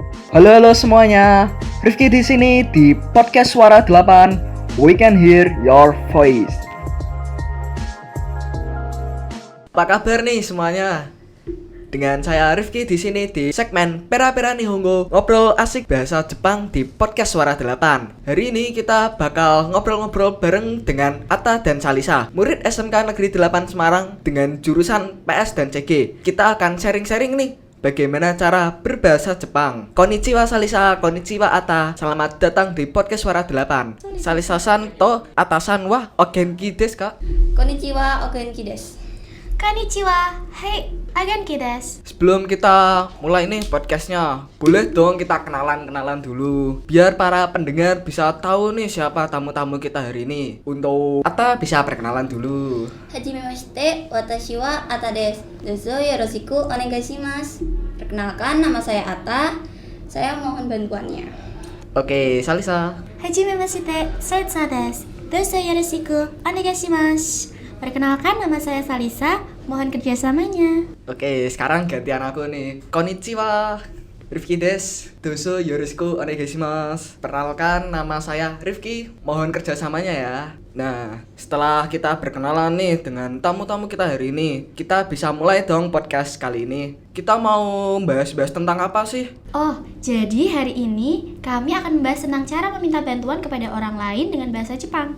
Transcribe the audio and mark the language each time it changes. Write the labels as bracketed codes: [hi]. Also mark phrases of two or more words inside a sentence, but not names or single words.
[id] Halo semuanya. Rifki di sini di podcast Suara 8. [en] We can hear your voice. [id] Apa kabar nih semuanya? Dengan saya Rifki di sini di segmen Pera-Pera Nihongo, ngobrol asik bahasa Jepang di podcast Suara 8. Hari ini kita bakal ngobrol-ngobrol bareng dengan Atta dan Salisa, murid SMK Negeri 8 Semarang dengan jurusan PS dan CG. Kita akan sharing-sharing nih bagaimana cara berbahasa Jepang. [ja] こんにちは Salisa、こんにちは Atta. [id] Selamat datang di podcast Suara 8. [ja] Salisaさんと Attaさんはお元気ですか? こんにちは、お元気です. こんにちは、はい、お元気です. [id] Sebelum kita mulai nih podcastnya, boleh dong kita kenalan dulu, biar para pendengar bisa tahu nih siapa tamu-tamu kita hari ini. Untuk Atta bisa perkenalan dulu. [ja] はじめまして、私は Atta です。どうぞよろしくお願いします. [id] Perkenalkan, nama saya Atta. Saya mohon bantuannya. Oke, Salisa. [ja] はじめまして、Salisa です。どうぞよろしくお願いします. [id] Perkenalkan, nama saya Salisa, mohon kerjasamanya. Oke, sekarang gantian aku nih. [ja] こんにちは、Rifki です。どうぞよろしくお願いします. [id] Perkenalkan, nama saya Rifki, mohon kerjasamanya ya. Nah, setelah kita berkenalan nih dengan tamu-tamu kita hari ini, kita bisa mulai dong podcast kali ini. Kita mau bahas-bahas tentang apa sih? Oh, jadi hari ini kami akan membahas tentang cara meminta bantuan kepada orang lain dengan bahasa Jepang.